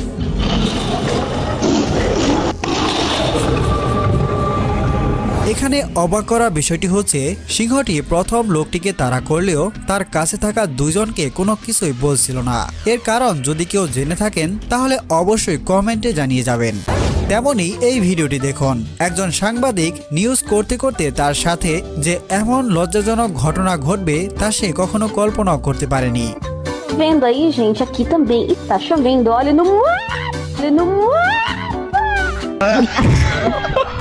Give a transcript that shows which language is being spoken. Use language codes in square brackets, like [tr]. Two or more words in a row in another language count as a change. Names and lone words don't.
[bn] এখানে অবাক করা বিষয়টি হচ্ছে, সিংহটি প্রথম লোকটিকে তাড়া করলেও তার কাছে থাকা দুজনকে কোনো কিছুই বলছিল না। এর কারণ যদি কেউ জেনে থাকেন তাহলে অবশ্যই কমেন্টে জানিয়ে যাবেন। তেমনি এই ভিডিওটি দেখুন, একজন সাংবাদিক নিউজ করতে করতে তার সাথে যে এমন লজ্জাজনক ঘটনা ঘটবে তা সে কখনো কল্পনাও করতে পারেনি। [pt] Vendo aí, gente, aqui também. Tá chovendo, olha no mar. Olha no mar.